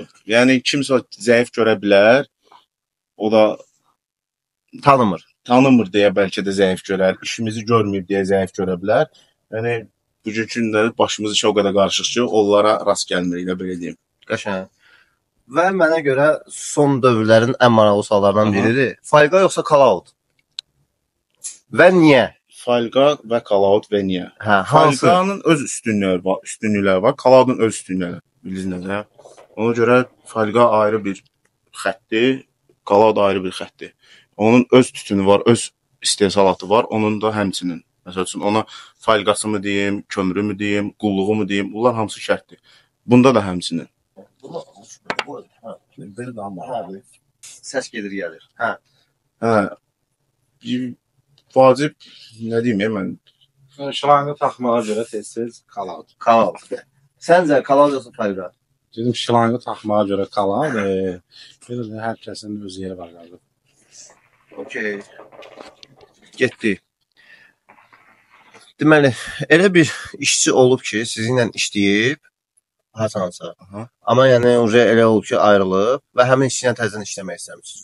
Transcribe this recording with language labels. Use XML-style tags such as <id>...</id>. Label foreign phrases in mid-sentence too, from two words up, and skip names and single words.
<az>Yəni kimsə zəif görə bilər, o da tanımır deyə bəlkə də zəif görər, işimizi görməyib deyə zəif görə bilər. Yəni bugünkü gündə başımız işə o qədər qarışıq ki, onlara rast gəlmirik, elə belə deyim. Qəşəng. Və mənə görə son dövrlərin ən maraqlı suallarından biridir. Falqa yoxsa call-out? Və niyə? Falqa və call-out və niyə? Hə, hansı? Falqanın öz üstünlükləri var, call-out'un öz üstünlükləri. Bilirsiniz də. Ona görə Falqa ayrı bir xəttdir, call-out ayrı bir xəttdir. Onun öz tütünü var, öz istehsalatı var, onun da həmçinin. Məsəl üçün ona falqası mı deyim, kömürü mü deyim, qulluğu mu deyim, bunlar hamısı şərtdir. Bunda da həmçinin. Səs gedir, gəlir. Hə. Hə. Vacib, nə deyim, mən Şılangı taxmağa görə tez-tez call-out. Call-out. Səncə call-out yoxsa falqa? Dedim şılangı taxmağa görə call-out. Hər kəsin öz yeri var qaldı. Okey. Getdi. Deməli, elə bir işçi olub ki, sizinlə işləyib, hasansa. Amma yəni elə olub ki, ayrılıb və həmin işçi ilə təzədən işləmək istəmirsiniz.</az>